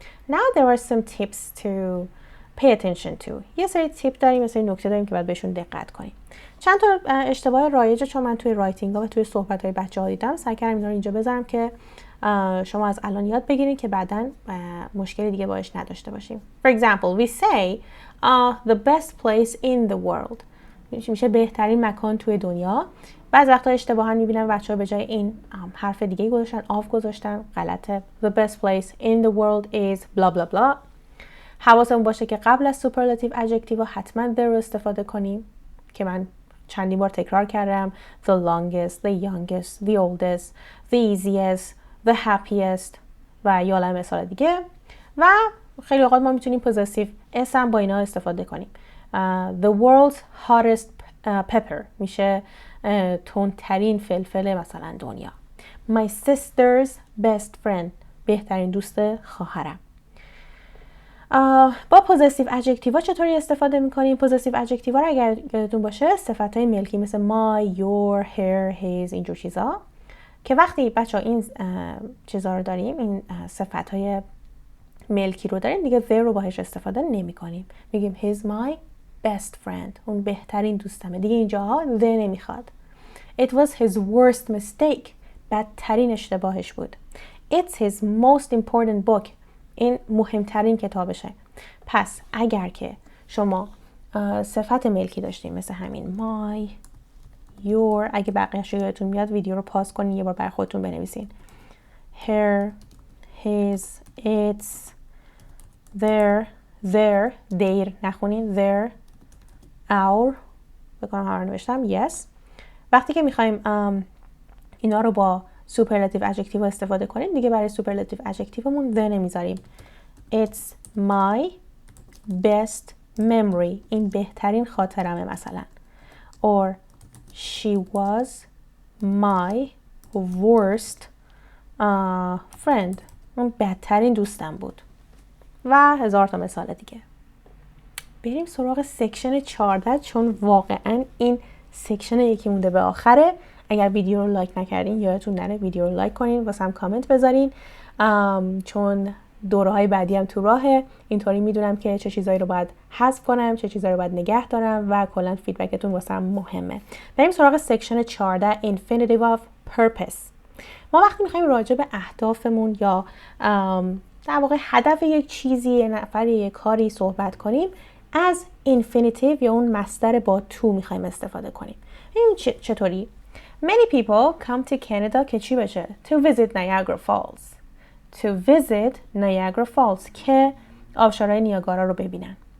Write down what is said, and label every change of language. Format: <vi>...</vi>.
<en>Now there are some tips to pay attention to.</en> <fa>یه سری تیپ داریم، یه سری نکته داریم که باید بهشون دقت کنیم. چند تا اشتباه رایجه چون من توی رایتینگ‌ها و توی صحبت‌های بچه‌ها دیدم، سعی کردم اینا رو اینجا بذارم که شما از الان یاد بگیرید که بعداً مشکلی دیگه باهاش نداشته باشیم.</fa> <en>For example, we say the best place in the world.</en> <fa>میشه بهترین مکان توی دنیا. بعضی وقتا اشتباها می‌بینم بچه‌ها به جای این حرف دیگه گذاشتن گذاشتن. غلطه.</fa> <en>The best place in the world is blah blah blah.</en> <fa>حواسمون باشه که قبل از سوپرلاتیو ادجکتیو حتما the رو استفاده کنیم که من چندین بار تکرار کردم.</fa> <en>The longest, the youngest, the oldest, the easiest, the happiest</en> <fa>و یا عالمه مثال دیگه. و خیلی اوقات ما میتونیم پوزیتیو اسم با اینا استفاده کنیم.</fa> <en>The world's hottest pepper</en> <fa>میشه تندترین فلفل مثلا دنیا.</fa> <en>My sister's best friend</en> <fa>بهترین دوست خواهرم. با پوزسیو ادجکتیوا چطوری استفاده میکنیم؟ پوزسیو ادجکتیوا رو اگر یادتون باشه صفت‌های ملکی مثل my, your, her, his اینجور چیزا که وقتی بچه‌ها این چیزا رو داریم، این صفت‌های ملکی رو داریم، دیگه their رو باهاش استفاده نمی‌کنیم. میگیم</fa> <en>he's my best friend،</en> <fa>اون بهترین دوستمه. دیگه اینجاها the نمیخواد.</fa> <en>It was his worst mistake،</en> <fa>بدترین اشتباهش بود.</fa> <en>It's his most important book،</en> <fa>این مهمترین کتابشه. پس اگر که شما صفت ملکی داشتیم مثل همین my, your، اگه بقیه‌اش یادتون میاد ویدیو رو پاز کنین یه بار برای خودتون بنویسین. her, his, its، their نخونین their، our بکنم همه رو نوشتم yes. وقتی که میخوایم اینا رو با سوپرلاتیو ادجکتیو استفاده کنیم دیگه برای سوپرلاتیو ادجکتیومون the نمیذاریم.</fa> <en>It's my best memory،</en> <fa>این بهترین خاطرمه مثلا.</fa> <en>Or she was my worst friend،</en> <fa>اون بدترین دوستم بود. و هزار تا مثال دیگه. بریم سراغ سکشن 14 چون واقعا این سکشن یکی مونده به آخره. اگر ویدیو رو لایک نکردین یادتون نره ویدیو رو لایک کنین، واسه هم کامنت بذارین، چون دوره های بعدی هم تو راهه. اینطوری میدونم که چه چیزایی رو باید حذف کنم، چه چیزایی رو باید نگه دارم و کلا فیدبکتون واسه هم مهمه. بریم سراغ سکشن 14 infinitive of purpose. ما وقتی میخوایم راجع به اهدافمون یا در واقع هدف یک چیزی، یک نفر، یک کاری صحبت کنیم از infinitive یا اون مصدر با to میخوایم استفاده کنیم. این چطوری؟</fa> <en>Many people come to Canada</en> <fa>که چی بشه؟</fa> <en>To visit Niagara Falls. To visit Niagara Falls</en> <fa>که آبشارهای نیاگارا رو ببینن.</fa>